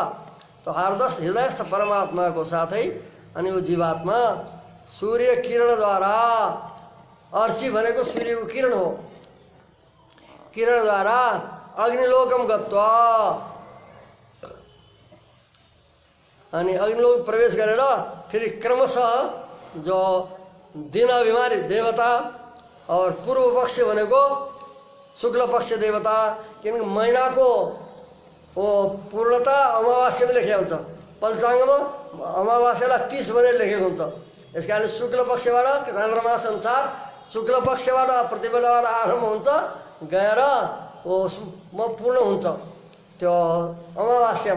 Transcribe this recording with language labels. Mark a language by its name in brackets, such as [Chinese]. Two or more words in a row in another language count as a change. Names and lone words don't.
[Nepali] तो हृदयस्थ परमात्माको साथै अनि वो जीवात्मा सूर्य किरणद्वारा, अर्ची भनेको सूर्यको किरण हो, किरणद्वारा [Sanskrit] अग्निलोकम गत्वा [Nepali] अनि अग्निलोक प्रवेश गरेर फेरि क्रमशः जो दिन अभिमानी देवता और पूर्व पक्ष भनेको शुक्ल पक्ष देवता, किनकि महिनाको वो पूर्णता अमावास्यामा लेखेको हुन्छ, पञ्चाङ्गमा अमावास्यालाई 30 भनेर लेखेको हुन्छ। यस कारण शुक्ल पक्षबाट चान्द्रमास अनुसार शुक्ल पक्षबाट प्रतिपदाबाट आरम्भ हुन्छ गएर वो पूर्ण हुन्छ त्यो अमावास्यामा।